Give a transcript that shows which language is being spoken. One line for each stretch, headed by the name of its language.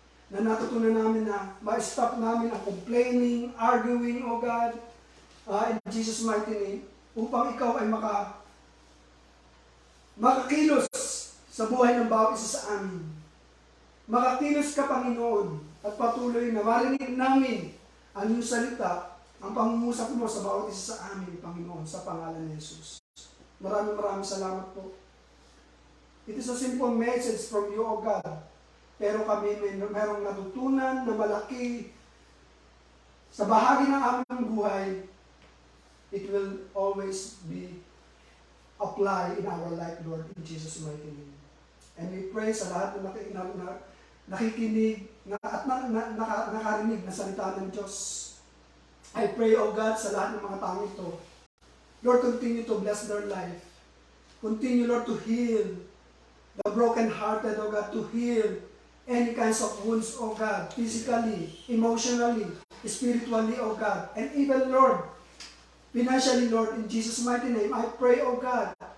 Filipino: Na natutunan namin na ma-stop namin ang
English: complaining, arguing, O God, in Jesus' mighty name,
Filipino: upang ikaw ay makakilos sa buhay ng bawat isa sa amin. Makakilos ka, Panginoon, at patuloy na marinig namin ang iyong salita, ang pangungusap mo sa bawat isa sa amin, Panginoon, sa pangalan ni Jesus. Maraming salamat po.
English: It is a simple message from you, O God.
Filipino: Pero kami mayroong natutunan na malaki sa bahagi ng aming buhay.
English: It will always be applied in our life, Lord, in Jesus' mighty name. And we pray
Filipino: sa lahat na nakikinig at nakarinig na salita ng Diyos.
English: I pray, O God,
Filipino: sa lahat ng mga tao ito.
English: Lord, continue to bless their life. Continue, Lord, to heal the broken-hearted, O God, to heal any kinds of wounds, O God, physically, emotionally, spiritually, O God, and even, Lord, financially, Lord, in Jesus' mighty name, I pray, O God,